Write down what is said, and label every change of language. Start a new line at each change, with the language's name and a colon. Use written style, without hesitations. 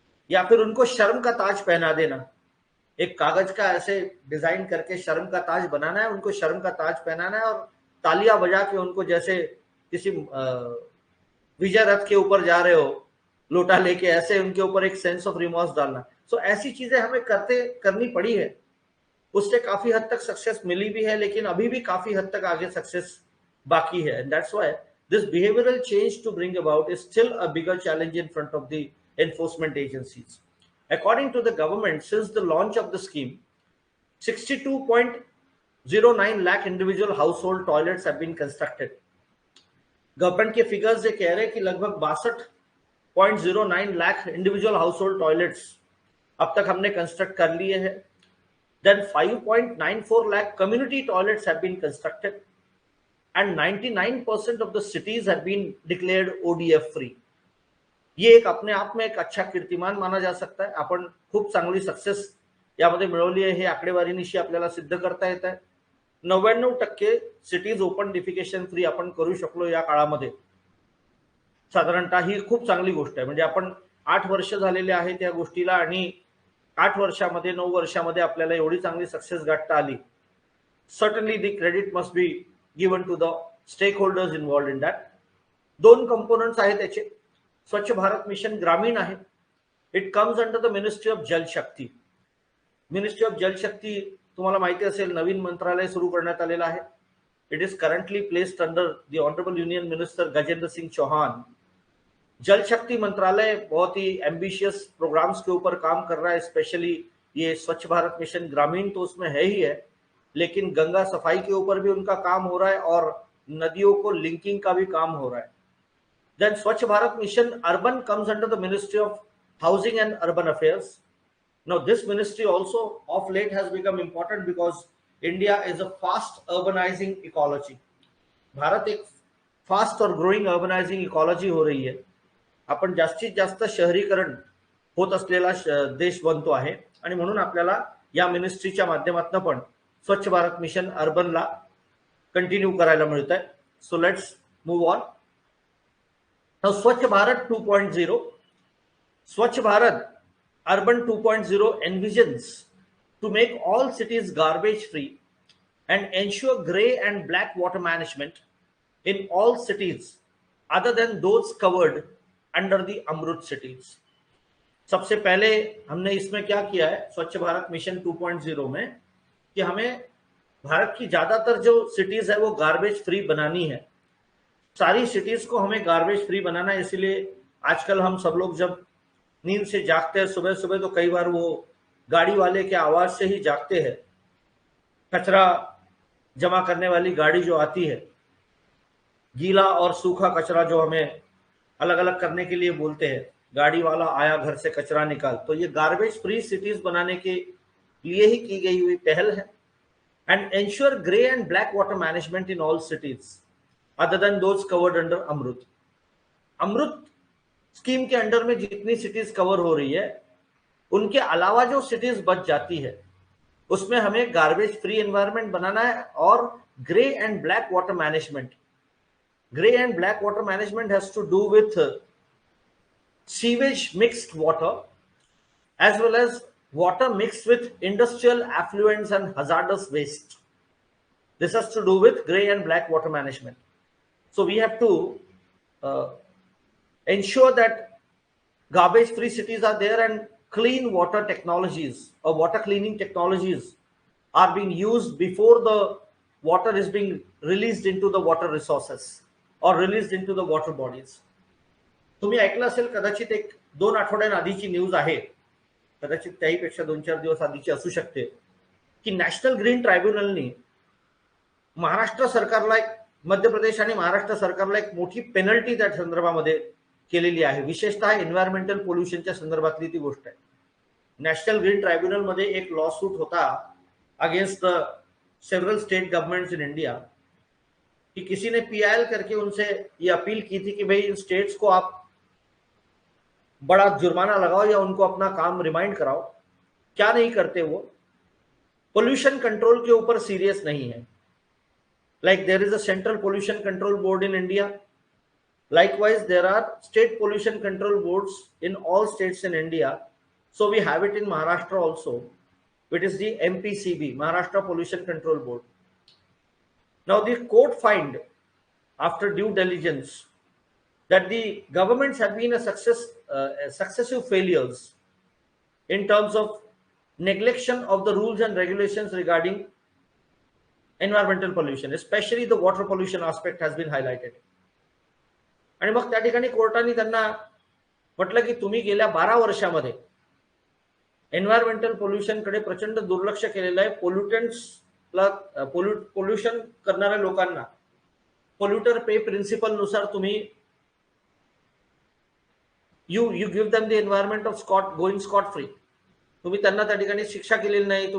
Hindi: या फिर उनको शर्म का ताज पहना देना, एक कागज का ऐसे डिजाइन करके शर्म का ताज बनाना है, उनको शर्म का ताज पहनाना है और तालियां बजा के उनको जैसे किसी विजय रथ के ऊपर जा रहे हो लोटा लेके, ऐसे उनके ऊपर एक
English: sense of remorse
Hindi: डालना. सो ऐसी चीजें हमें करनी पड़ी है. उससे काफी हद तक सक्सेस मिली भी है, लेकिन अभी भी काफी हद तक आगे सक्सेस बाकी है.
English: And that's why this behavioural change to bring about is still a bigger challenge in front of the enforcement agencies. According to the government, since the launch of the scheme, 62.09 lakh individual household toilets have been constructed.
Hindi: Government के figures ये कह रहे हैं कि लगभग 62.09 lakh individual household toilets अब तक हमने कंस्ट्रक्ट कर लिए हैं.
English: Then 5.94 lakh community toilets have been constructed and 99% of the cities have been declared ODF free.
Hindi: ये एक अपने आप में एक अच्छा कीर्तिमान माना जा सकता है.
Marathi: आपण खूप चांगली सक्सेस यामध्ये मिळवली आहे हे आकडेवारीनिशी आपल्याला सिद्ध करता येत आहे. 99% सिटीज ओपन डिफिकेशन फ्री आपण करू शकलो या काळामध्ये. साधारणतः ही खूप चांगली गोष्ट आहे. म्हणजे आपण 8 वर्ष झालेले आहेत या गोष्टीला, आणि 8 वर्षामध्ये 9 वर्षामध्ये आपल्याला एवढी चांगली सक्सेस गाठता आली.
English: Certainly the credit must be given to the stakeholders involved in that.
Marathi: 2 components आहेत त्याचे. स्वच्छ भारत मिशन ग्रामीण आहे.
English: It comes under the ministry of Jal Shakti. Ministry of Jal Shakti
Marathi: तुम्हाला माहिती असेल नवीन मंत्रालय सुरू करण्यात आलेलं आहे.
English: It is currently placed under the honourable union minister Gajendra Singh Chauhan.
Hindi: जल शक्ति मंत्रालय बहुत ही एम्बिशियस प्रोग्राम्स के ऊपर काम कर रहा है. स्पेशली ये स्वच्छ भारत मिशन ग्रामीण तो उसमें है ही है, लेकिन गंगा सफाई के ऊपर भी उनका काम हो रहा है और नदियों को लिंकिंग का भी काम हो रहा है.
English: Then Swachh Bharat Mission Urban comes under the Ministry of Housing and Urban Affairs. Now this ministry also of late has become important because India is a fast urbanizing ecology.
Hindi: Bharat एक fast और
English: growing urbanising ecology
Hindi: हो रही है.
Marathi: आपण जास्तीत जास्त शहरीकरण होत असलेला देश बनतो आहे, आणि म्हणून आपल्याला या मिनिस्ट्रीच्या माध्यमातून पण स्वच्छ भारत मिशन अर्बनला कंटिन्यू करायला मिळत आहे.
English: So let's move on. Now Swachh Bharat 2.0, Swachh Bharat Urban 2.0 envisions to make all cities garbage free and ensure grey and black water management in all cities other than those covered under the Amrut cities.
Hindi: सबसे पहले हमने इसमें क्या किया है स्वच्छ Bharat mission 2.0 में कि हमें भारत की ज्यादातर जो सिटीज है वो गार्बेज फ्री बनानी है। सारी सिटीज को हमें गार्बेज फ्री बनाना है। इसीलिए आजकल हम सब लोग जब नींद से जागते हैं सुबह सुबह, तो कई बार वो गाड़ी वाले के आवाज से ही जागते हैं। कचरा जमा करने वाली गाड़ी जो आती है, गीला और सूखा कचरा जो हमें अलग अलग करने के लिए बोलते हैं, गाड़ी वाला आया घर से कचरा निकाल, तो ये गार्बेज फ्री सिटीज बनाने के लिए ही की गई हुई पहल है।
English: And ensure grey and black water management in all cities other than those covered under Amrut.
Hindi: Amrit scheme के अंडर में जितनी सिटीज कवर हो रही है, उनके अलावा जो सिटीज बच जाती है, उसमें हमें गार्बेज फ्री एनवायरनमेंट बनाना है और
English: Grey and black water management. Grey and black water management has to do with sewage mixed water as well as water mixed with industrial affluents and hazardous waste. This has to do with grey and black water management. So we have to uh, ensure that garbage free cities are there and clean water technologies or water cleaning technologies are being used before the water is being released into the water resources or released into the water bodies.
Marathi: तुम्ही ऐकलं असेल कदाचित, एक 2 आठवड्यांआधीची news आहे, कदाचित त्याहीपेक्षा 2-4 दिवस आधीची असू शकते, की नॅशनल ग्रीन ट्रायब्युनलनी महाराष्ट्र सरकारला एक, मध्य प्रदेश आणि महाराष्ट्र सरकारला एक मोठी पेनल्टी त्या संदर्भामध्ये केलेली आहे। विशेषतः एन्व्हायरमेंटल पोल्युशनच्या संदर्भातली ती गोष्ट आहे। नॅशनल ग्रीन ट्रायब्युनल मध्ये एक लॉ सूट होता
English: against the several state governments in India,
Hindi: कि किसी ने पीआईएल करके उनसे ये अपील की थी कि भाई इन स्टेट्स को आप बड़ा जुर्माना लगाओ या उनको अपना काम रिमाइंड कराओ। क्या नहीं करते वो? पोल्यूशन कंट्रोल के ऊपर सीरियस नहीं है।
English: Like there is a central pollution control board in India, likewise there are state pollution control boards in all states in India, so we have it in Maharashtra also. It is the MPCB, Maharashtra Pollution Control Board. Now the court find after due diligence that the governments have been successive failures in terms of neglection of the rules and regulations regarding environmental pollution, especially the water pollution aspect has been highlighted.
Marathi: आणि मग त्या ठिकाणी कोर्टाने त्यांना म्हटलं की तुम्ही गेल्या 12 वर्षामध्ये एन्व्हायरमेंटल पोल्युशन कडे प्रचंड दुर्लक्ष केलेलं आहे। पोल्युटंट्सला पोल्युशन करणाऱ्या लोकांना पोल्युटर पे प्रिन्सिपल नुसार तुम्ही
English: you give them the environment of going scot free,
Marathi: तुम्ही त्यांना त्या ठिकाणी शिक्षा केलेली नाही।